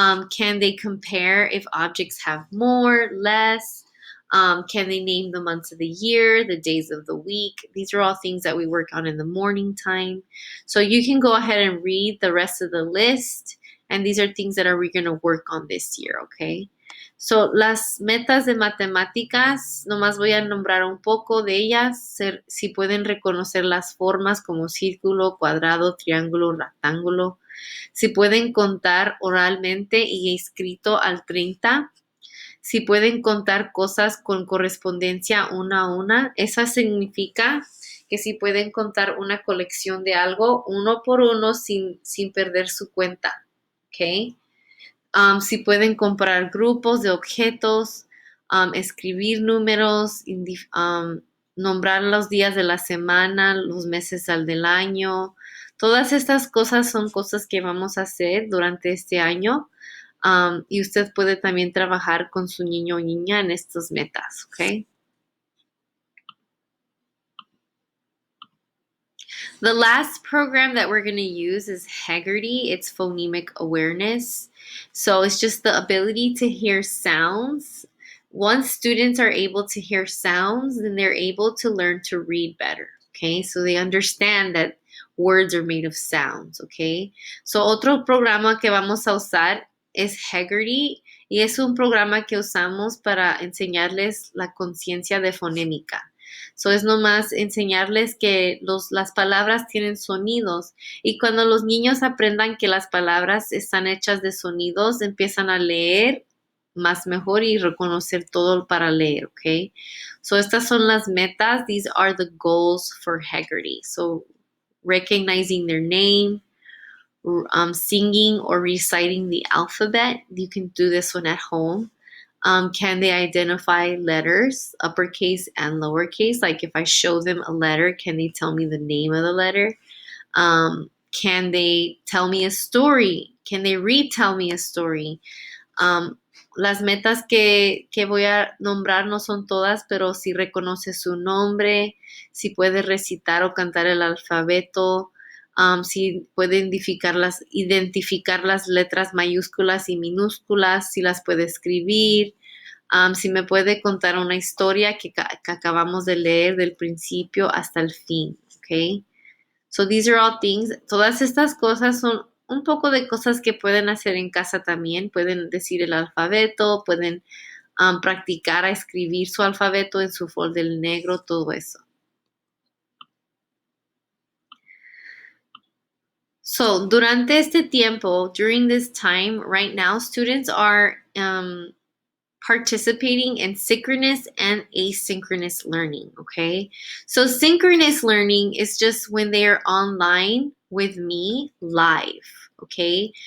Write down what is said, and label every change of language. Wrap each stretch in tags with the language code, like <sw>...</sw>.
<en>Can they compare if objects have more, less? Can they name the months of the year, the days of the week? These are all things that we work on in the morning time. So you can go ahead and read the rest of the list. And these are things that we're going to work on this year, okay?</en> <es>So, las metas de matemáticas, nomás voy a nombrar un poco de ellas, si pueden reconocer las formas como círculo, cuadrado, triángulo, rectángulo, si pueden contar oralmente y escrito al 30, si pueden contar cosas con correspondencia una a una, eso significa que si pueden contar una colección de algo uno por uno sin perder su cuenta, ¿ok? Si pueden comparar grupos de objetos, escribir números, nombrar los días de la semana, los meses del año. Todas estas cosas son cosas que vamos a hacer durante este año. Y usted puede también trabajar con su niño o niña en estas metas, ¿ok?</es> <en>The last program that we're going to use is Haggerty. It's phonemic awareness. So it's just the ability to hear sounds. Once students are able to hear sounds, then they're able to learn to read better. Okay, so they understand that words are made of sounds.</en> <es>Okay, so otro programa que vamos a usar es Haggerty y es un programa que usamos para enseñarles la conciencia de fonémica. So es nomás enseñarles que las palabras tienen sonidos y cuando los niños aprendan que las palabras están hechas de sonidos, empiezan a leer más mejor y reconocer todo para leer, ¿ok? So estas son las metas.</es> <en>These are the goals for Haggerty. So recognizing their name, singing or reciting the alphabet. You can do this one at home. Can they identify letters, uppercase and lowercase? Like if I show them a letter, can they tell me the name of the letter? Can they tell me a story? Can they retell me a story?</en> <es>Las metas que voy a nombrar no son todas, pero si reconoce su nombre, si puede recitar o cantar el alfabeto, si puede identificar las letras mayúsculas y minúsculas, si las puede escribir, si me puede contar una historia que acabamos de leer del principio hasta el fin, ¿ok?</es> <en>So these are all things.</en> <es>Todas estas cosas son un poco de cosas que pueden hacer en casa también. Pueden decir el alfabeto, pueden practicar a escribir su alfabeto en su folder negro, todo eso.</es> <en>So,</en> <es>durante este tiempo,</es> <en>during this time, right now, students are participating in synchronous and asynchronous learning, okay? So synchronous learning is just when they are online with me live, okay?</en>